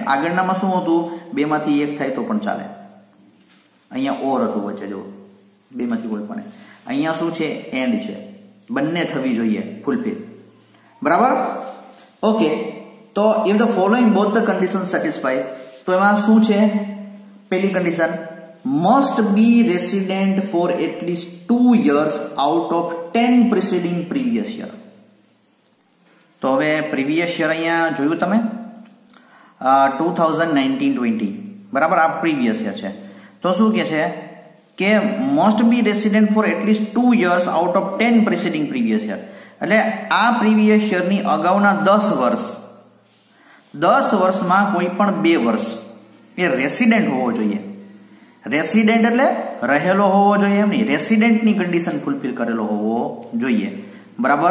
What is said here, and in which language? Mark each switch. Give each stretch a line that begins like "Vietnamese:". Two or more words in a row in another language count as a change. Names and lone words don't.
Gujarati: આગળનામાં શું હતું, બેમાંથી એક થાય તો પણ ચાલે, અહીંયા ઓર હતું વચ્ચે, જો બેમાંથી કોઈ પણ. અહીંયા શું છે, એન્ડ છે, બંને થવી જોઈએ ફૂલફિલ, બરાબર. ઓકે, તો
English: if the following both the condition satisfy,
Gujarati: તો એમાં શું છે, પહેલી કન્ડિશન,
English: must be resident for at least 2 years out of 10 preceding previous year.
Gujarati: તો હવે
English: previous year
Gujarati: અહીંયા જોયું તમે 2019-20, બરાબર, આ
English: previous year
Gujarati: છે. તો શું કે છે કે
English: must be resident for at least 2 years out of 10 preceding previous year,
Gujarati: એટલે આ
English: previous yearની
Gujarati: અગાઉના 10 વર્ષમાં કોઈ પણ 2 વર્ષ એ રેસિડેન્ટ હોવો જોઈએ. રેસિડેન્ટ એટલે રહેલો હોવો જોઈએ એમ નહીં,
English: residentની condition fulfil
Gujarati: કરેલો હોવો જોઈએ, બરાબર.